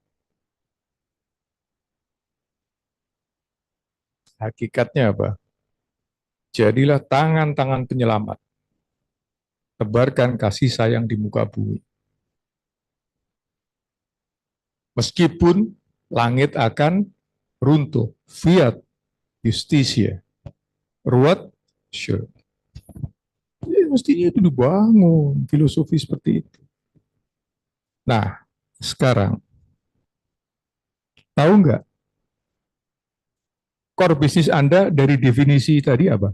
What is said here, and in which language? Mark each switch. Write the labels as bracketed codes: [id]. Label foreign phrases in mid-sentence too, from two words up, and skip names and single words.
[id] Hakikatnya apa? Jadilah tangan-tangan penyelamat. Tebarkan kasih sayang di muka bumi. Meskipun langit akan runtuh. [la] Fiat justitia. Ruat sure. [id] Ya, mestinya itu dibangun filosofi seperti itu. Nah, sekarang tahu nggak [en] core bisnis [id] Anda dari definisi tadi apa?